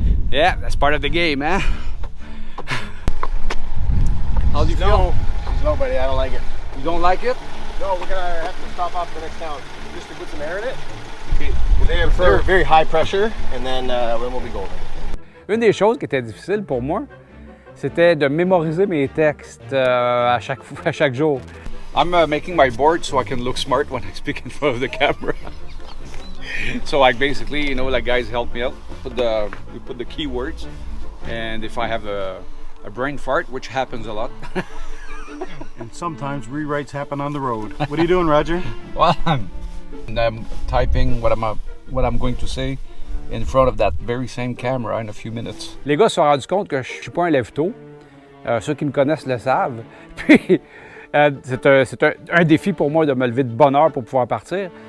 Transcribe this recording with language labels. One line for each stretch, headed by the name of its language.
English: Yeah, that's part of the game, eh? How do you feel? No, buddy, I don't like it. You don't like it? No, we're gonna have to stop off the next town just to put some air in it. Okay. They're very high pressure, and then we'll be golden.
French: Une des choses qui était difficile pour moi, c'était de mémoriser mes textes à chaque jour.
English: I'm making my board so I can look smart when I speak in front of the camera. So basically, guys help me out. We put the keywords, and if I have a brain fart, which happens a lot. And sometimes rewrites happen on the road. What are you doing, Roger? Well, I'm typing what I'm going to say in front of that very same camera in a few minutes.
French: Les gars se sont rendus compte que je suis pas un lève-tôt. Ceux qui me connaissent le savent. Puis c'est un défi pour moi de me lever de bonne heure pour pouvoir partir.